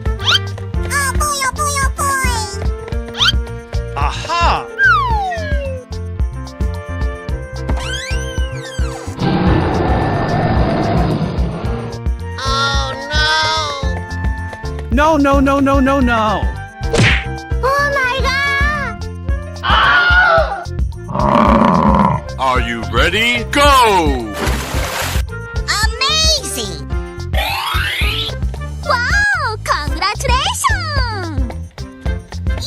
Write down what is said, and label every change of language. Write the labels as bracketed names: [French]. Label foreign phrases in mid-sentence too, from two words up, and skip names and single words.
[English] Oh boy, oh boy, oh boy! Aha! Oh No, no! no, no, no, no, no. Oh my god! Are you ready? Go! Amazing! Wow! Congratulations!